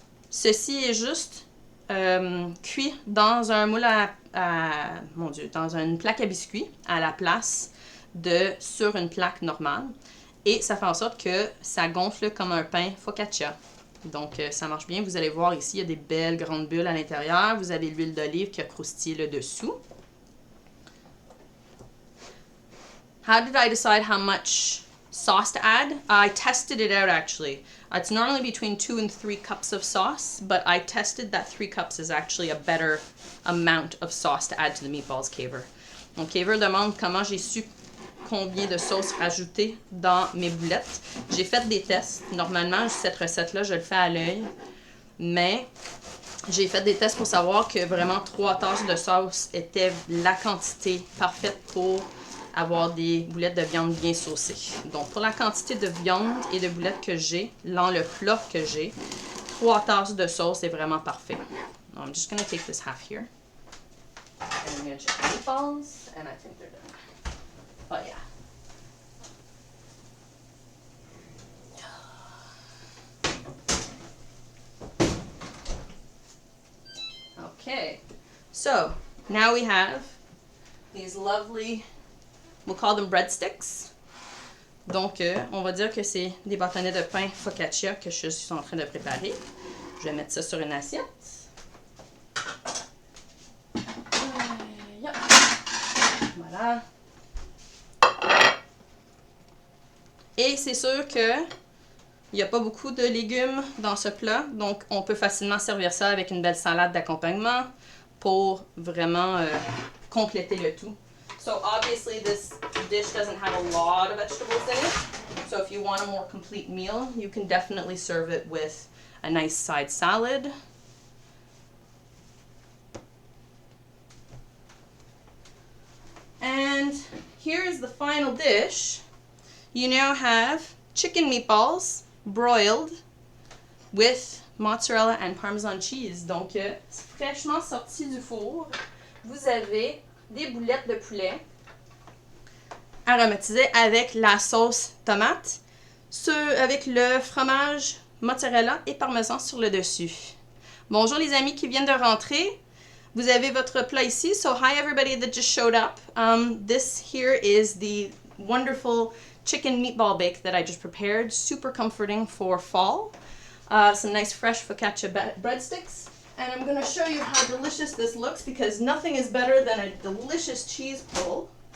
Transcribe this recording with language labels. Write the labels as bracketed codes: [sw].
[fr] Ceci est juste cuit dans un moule mon Dieu, dans une plaque à biscuits à la place de sur une plaque normale. Et ça fait en sorte que ça gonfle comme un pain focaccia. Donc, ça marche bien. Vous allez voir ici, il y a des belles grandes bulles à l'intérieur. Vous avez l'huile d'olive qui a croustillé le dessous. [en] How did I decide how much sauce to add? I tested it out actually. It's normally between 2 and 3 cups of sauce, but I tested that 3 cups is actually a better amount of sauce to add to the meatballs, Kaver. [fr] Donc, Kaver demande comment j'ai su combien de sauce rajouter dans mes boulettes. J'ai fait des tests. Normalement, cette recette-là, je le fais à l'œil. Mais j'ai fait des tests pour savoir que vraiment 3 tasses de sauce était la quantité parfaite pour avoir des boulettes de viande bien saucées. Donc, pour la quantité de viande et de boulettes que j'ai, dans le plat que j'ai, 3 tasses de sauce est vraiment parfait. [en] I'm just going to take this half here. And I'm going to check the meatballs, and I think they're done. Oh, yeah. Okay, so now we have these lovely, we'll call them breadsticks. [fr] Donc, on va dire que c'est des bâtonnets de pain focaccia que je suis en train de préparer. Je vais mettre ça sur une assiette. Voilà. Et c'est sûr que il n'y a pas beaucoup de légumes dans ce plat, donc on peut facilement servir ça avec une belle salade d'accompagnement pour vraiment compléter le tout. [en] So obviously this dish doesn't have a lot of vegetables in it, so if you want a more complete meal, you can definitely serve it with a nice side salad. And here is the final dish. You now have chicken meatballs broiled with mozzarella and parmesan cheese. [fr] Donc, fraîchement sorti du four, vous avez des boulettes de poulet aromatisées avec la sauce tomate, avec le fromage mozzarella et parmesan sur le dessus. Bonjour les amis qui viennent de rentrer. Vous avez votre plat ici. [en] So, hi everybody that just showed up. This here is the wonderful chicken meatball bake that I just prepared. Super comforting for fall. Some nice fresh focaccia breadsticks. And I'm going to show you how delicious this looks because nothing is better than a delicious cheese pull.